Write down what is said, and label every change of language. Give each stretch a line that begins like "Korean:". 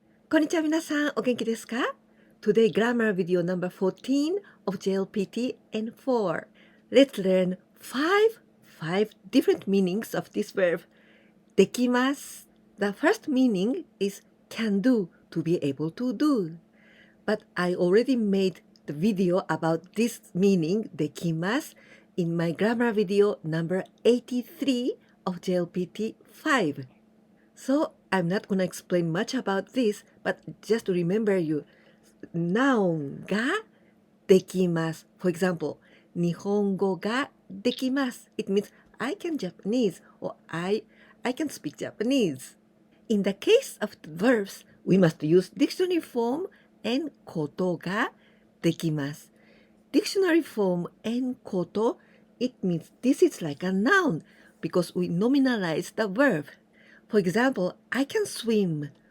Japanese: こんにちは皆さん、お元気ですか？
English: Today grammar video number 14 of JLPT N4. Let's learn five different meanings of this verb.
Japanese: できます。
English: The first meaning is can do, to be able to do. But I already made the video about this meaning できます in my grammar video number 83 of JLPT 5. So I'm not going to explain much about this, but just to remember you, noun ができます。 For example,
Japanese: 日本語ができます。
English: It means I can Japanese or I can speak Japanese. In the case of the verbs, we must use dictionary form and ことができます。 Dictionary form and こと, it means this is like a noun because we nominalize the verb.For example, I can swim.